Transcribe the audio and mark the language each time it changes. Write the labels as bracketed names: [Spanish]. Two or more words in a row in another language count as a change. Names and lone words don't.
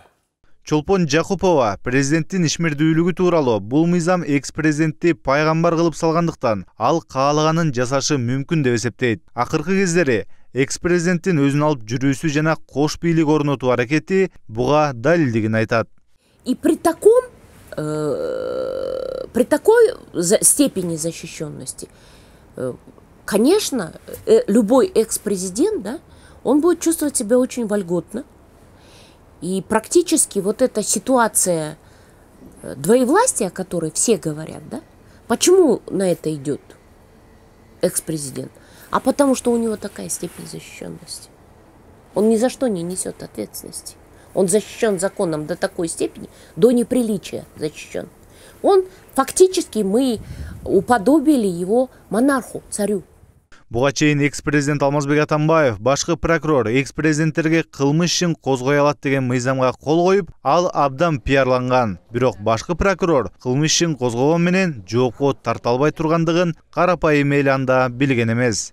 [Kyrgyz] Чолпон Жакупова президенттин ишмердүүлүгү тууралуу бул мыйзам экс-президентти пайгамбар кылып салгандыктан ал каалаганын жасашы мүмкүн деп эсептейт. Акыркы кездери экс-президенттин өзүн алып жүрүүсү жана кош бийлик орнотуу аракети буга далилдигин айтат. [Russian] И при такой степени защищенности, конечно, любой экс-президент, да, он будет чувствовать себя очень вольготно. И практически вот эта ситуация двоевластия, о которой все говорят, да, почему на это идет экс-президент? А потому что у него такая степень защищенности. Он ни за что не несет ответственности. Он защищен законом до такой степени, до неприличия защищен. Он фактически мы уподобили его монарху, царю. [Kyrgyz] Буга чейин экс-президент Алмазбек Атамбаев башкы прокурор экс-президенттерге кылмыш ишин козгой алат деген мыйзамга кол коюп, ал абдан пиарланган. Бирок башкы прокурор кылмыш ишин козгогон менен жоопко тарта албай тургандыгын карапайым эл анда билген эмес.